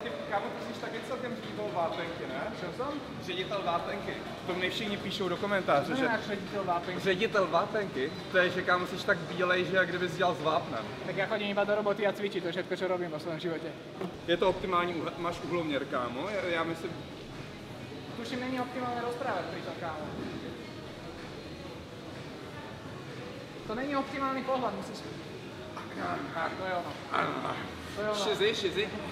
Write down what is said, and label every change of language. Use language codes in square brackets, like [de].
[cs] Kámo, ty jsi taky celkem ředitel vápenky, ne? [sk] Čo som? [cs] Ředitel vápenky. To mi všichni píšou do komentářů, že... Náš ředitel vápenky. Ředitel vápenky? To je, že kámo, jsi tak bílej, že jak kdybys dělal s vápnem. [sk] Tak ja chodím iba do roboty a cvičiť, to je všetko, čo robím vo svojom živote. [cs] Je to optimální, máš uhloměr, kámo? Já myslím... [sk] Tuším, není optimálne rozprávať pri tom, kámo. To není optimálny pohľad, musíš... Tak, to je ono. To je ono. Šizi.